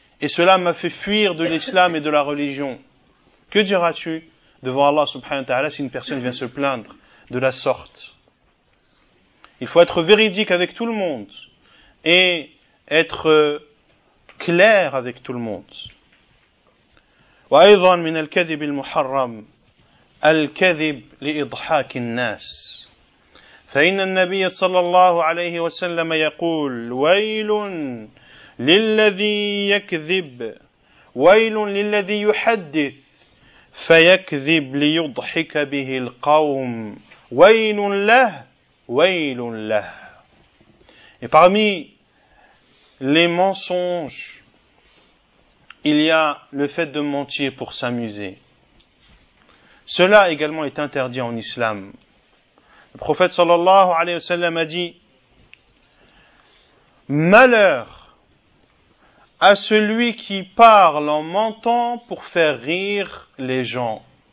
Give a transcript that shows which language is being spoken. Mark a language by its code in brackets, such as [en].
[fr] Et cela m'a fait fuir de l'islam et de la religion. Que diras-tu devant Allah subhanahu wa ta'ala si une personne vient se plaindre de la sorte? Il faut être véridique avec tout le monde et être clair avec tout le monde. [ar] وأيضا من الكذب المحرم الكذب لإضحاك الناس فإن النبي صلى الله عليه وسلم يقول ويل للذي يكذب ويل للذي يحدث فيكذب ليضحك به القوم ويل له ويل له. [fr] Et parmi les mensonges, il y a le fait de mentir pour s'amuser. Cela également est interdit en islam. Le prophète sallallahu alayhi wa sallam a dit malheur à celui qui parle en mentant pour faire rire les gens.